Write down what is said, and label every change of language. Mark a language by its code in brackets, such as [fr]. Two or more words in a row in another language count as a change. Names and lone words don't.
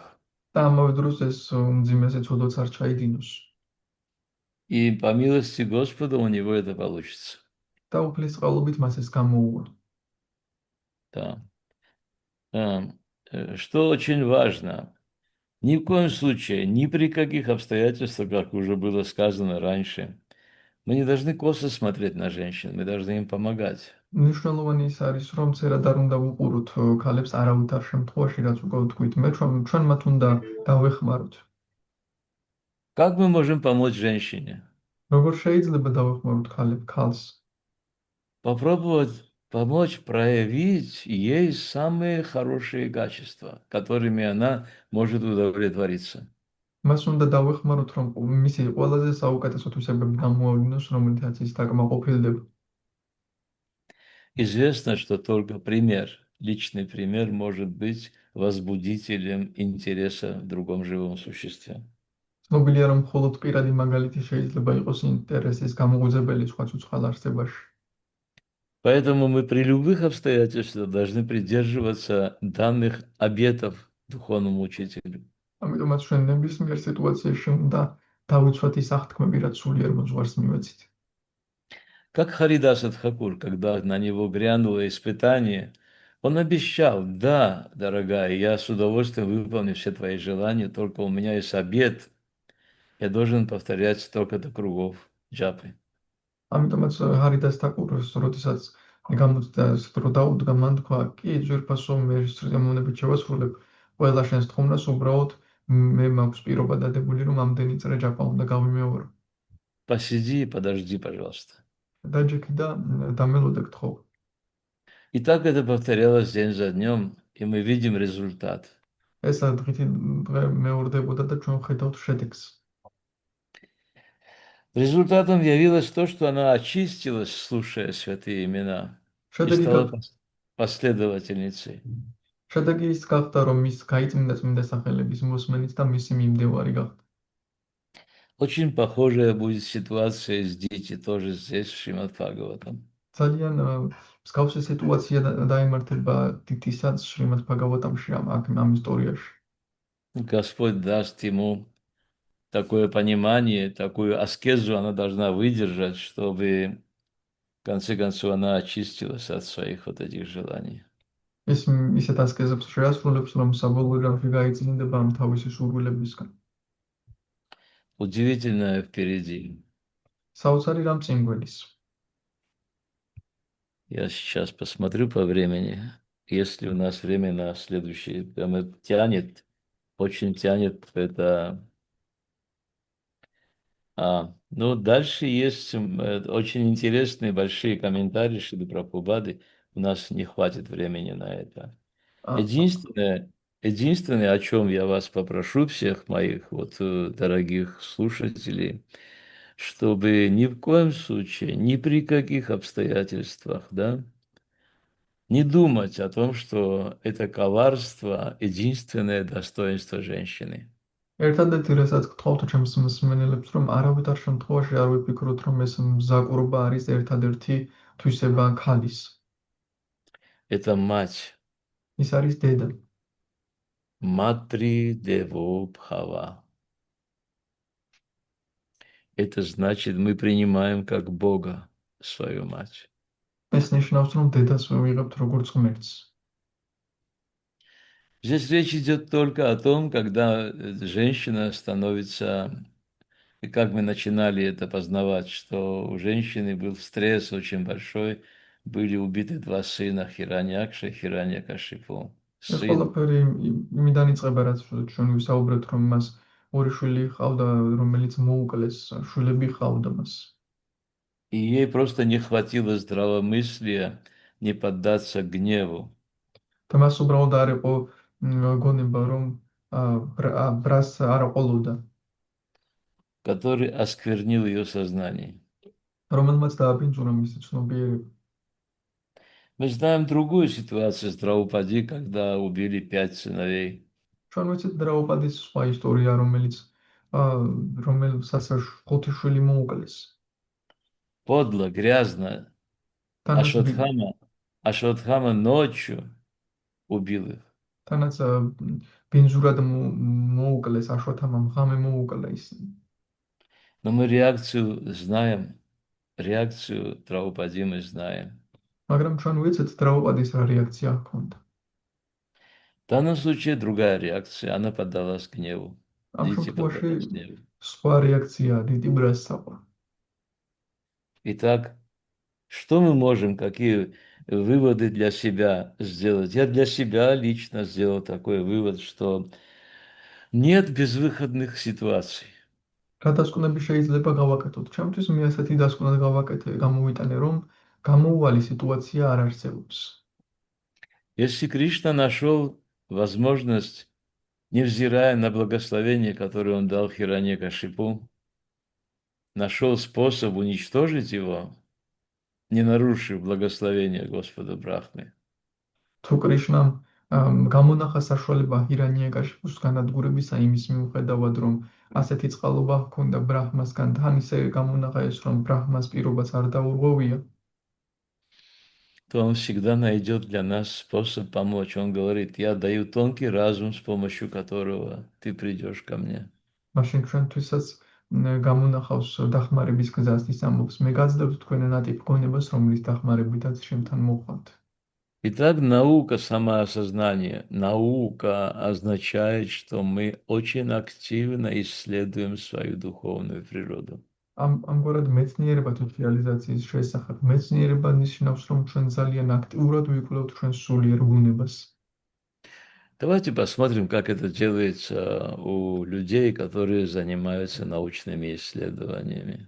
[ka] და ამავე დროს ეს უმძიმესი ცოდვაც არ ჩაიდინოს. [ru] И по милости Господа у него это получится. [ka] და უფლის წყალობით მას ეს გამოუვა. [ru] Да. Что очень важно, ни в коем случае, ни при каких обстоятельствах, как уже было сказано раньше, Мы не должны косо смотреть на женщин, мы должны им помогать. [ka] მნიშვნელოვანი ის არის, რომ ცერად არ უნდა ვუყუროთ ქალებს არავითარ შემთხვევაში, რაც უკვე ვთქვით, ჩვენ მათ უნდა დავეხმაროთ. [ru] Как мы можем помочь женщине? [ka] როგორ შეიძლება დავეხმაროთ ქალს? [ru] Попробовать помочь проявить ей самые хорошие качества, которыми она может удовлетвориться. [ka] მას უნდა დავეხმაროთ, რომ მისი ყველაზე საუკეთესო თვისებები გამოავლინოს, რომელთაც ის დაკმაყოფილდება. [ru] Известно, что только пример, личный пример может быть возбудителем интереса в другом живом существе. [ka] ცნობილია, რომ მხოლოდ პირადი მაგალითი შეიძლება იყოს ინტერესის გამოუძებელი სხვა ცოცხალ არსებაში. [ru] Поэтому мы при любых обстоятельствах должны придерживаться данных обетов духовному учителю. [ka] ამიტომაც ჩვენ ნებისმიერ სიტუაციაში უნდა დავიცვათ ის აღთქმები, რაც სულიერ მოძღვარს მივეცით. [ru] Как Харидас Тхакур, когда на него грянуло испытание, он обещал: да, дорогая, я с удовольствием выполню все твои желания, только у меня есть обет, я должен повторять столько-то кругов джапы. [ka] ამიტომაც ჰარიდას თაკურს, როდესაც გამოჩნდა რომ დაუდგა, მან თქვა: კი, ძვირფასო, მე სრემონებით შევასრულებ ყველა შენს თხოვნას, უბრალოდ მე მაქვს პირობა დადებული, რომ ამდენი წრე ჯაპა უნდა გავიმეორო. [ru] Посиди и подожди, пожалуйста. [ka] დაჯექი და დამელოდე გთხოვ. [ru] И так это повторялось день за днем, и мы видим результат. [ka] ესა დღითი დღე მეორდებოდა და ჩვენ ხედავთ შედეგს. [ru] Результатом явилось то, что она очистилась, слушая святые имена, и [ka] შედეგი [ru] стала последовательницей. [ka] შედეგი ის გახდა, რომ ის გაიწმინდა წმინდა სახელების მოსმენით და მისი მიმდევარი გახდა. [ru] Очень похожая будет ситуация с Дити тоже здесь, в Шримад Бхагаватам. [ka] ძალიან მსგავსი სიტუაცია დაემართება დითისაც შრიმად ბჰაგავატამში ამ ისტორიაში. [ru] Господь даст ему такое понимание, такую аскезу она должна выдержать, чтобы в конце концов она очистилась от своих вот этих желаний. [ka] ის ისეთ ასკეზებს შეასრულებს, რომ საბოლოოში გაიწმინდება ამ თავისი სურვილებისგან. [ru] Удивительное впереди. [ka] საოცარი რამ წინ გვედის. [ru] Я сейчас посмотрю по времени. Если у нас время на следующий, прямо тянет, очень тянет это. Ну, дальше есть очень интересные большие комментарии Шрилы Прабхупады. У нас не хватит времени на это. Единственное, о чем я вас попрошу, всех моих вот дорогих слушателей, чтобы ни в коем случае, ни при каких обстоятельствах, да, не думать о том, что это коварство единственное достоинство женщины. [ka] ერთადერთი რასაც გთხოვთ ჩემს მსმენელებს, რომ არავითარ შემთხვევაში არ ვიფიქროთ, რომ ეს მზაკურობა არის ერთადერთი თვისება ქალის. [ru] Это мать. [ka] ის არის დედა. [sa] मातृ देवो भव. [ru] Это значит, мы принимаем как Бога свою мать. [ka] ეს ნიშნავს, რომ დედას ვიღებთ როგორც ღმერთს. [ru] Здесь речь идет только о том, когда женщина становится, и как мы начинали это познавать, что у женщины был стресс очень большой, были убиты два сына, Хираньякша и Хираньякашипу. [ka] ეს ყველაფერი იმიდან იწყება, რაც ჩვენ ვისაუბრეთ, რომ მას ორი შვილი ჰყავდა, რომელიც მოუკლეს, შვილები ჰყავდა მას. [ru] И ей просто не хватило здравомыслия не поддаться гневу. [ka] და მას უბრალოდ არ იყო გონება, რომ ბრას არ აყოლოდა, [ru] который осквернил ее сознание. [ka] რომელმაც დააბინძურა მისი ცნობიერება. [ru] Мы знаем другую ситуацию с Драупади, когда убили 5 сыновей. [ka] ჩვენ ვიცით დრაუპადის სხვა ისტორია, რომელსაც 5 შვილი მოუკლეს. [ru] Подло, грязно. Ашватхама ночью убил их. [ka] თანაც ბინძურად მოუკლეს, აშოთამამ ღამე მოუკლა ისინი. [ru] Но мы реакцию знаем, реакцию Драупади мы знаем. [ka] მაგრამ ჩვენ ვიცით დრაუპადის რა რეაქცია ჰქონდა. [ru] В данном случае другая реакция, она поддалась гневу. [ka] ამ შემთხვევაში სხვა რეაქცია, დიტი ბრას საყვა. [ru] Итак, что мы можем, какие выводы для себя сделать? Я для себя лично сделал такой вывод, что нет безвыходных ситуаций. [ka] რა დასკვნები შეიძლება გავაკეთოთ? ჩემთვის მე ასეთი დასკვნა გავაკეთე, გამოვიტანე, რომ გამოუვალი სიტუაცია არ არსებობს. [ru] Если Кришна нашел возможность, невзирая на благословение, которое он дал Хираньякашипу, нашел способ уничтожить его, не нарушив благословение Господа Брахмы, [ka] თუ კრიშნამ გამონახა საშუალება ჰირანიაკაშიპუს განადგურებისა იმის მიუხედავად, რომ ასეთი წყალობა ჰქონდა ბრაჰმასგან, თან ისე გამონახა ეს, რომ ბრაჰმას პირობას არ დაურღვევია, [ru] то он всегда найдет для нас способ помочь. Он говорит, я даю тонкий разум, с помощью которого ты придешь ко мне. [ka] მაშინ ჩვენთვისაც გამონახავს დახმარების გზას, ის ამბობს, მე გაძლევთ თქვენ ნატიფ გონებას, რომლის დახმარებითაც შემთან მოხვანთ. [ru] Итак, наука самоосознания. Наука означает, что мы очень активно исследуем свою духовную природу. [ka] ამგვარად მეცნიერება თვითრეალიზაციის შესახებ მეცნიერება ნიშნავს, რომ ჩვენ ძალიან აქტიურად ვიკვლევთ ჩვენს სულიერ ბუნებას. [ru] Давайте посмотрим, как это делается у людей, которые занимаются научными исследованиями.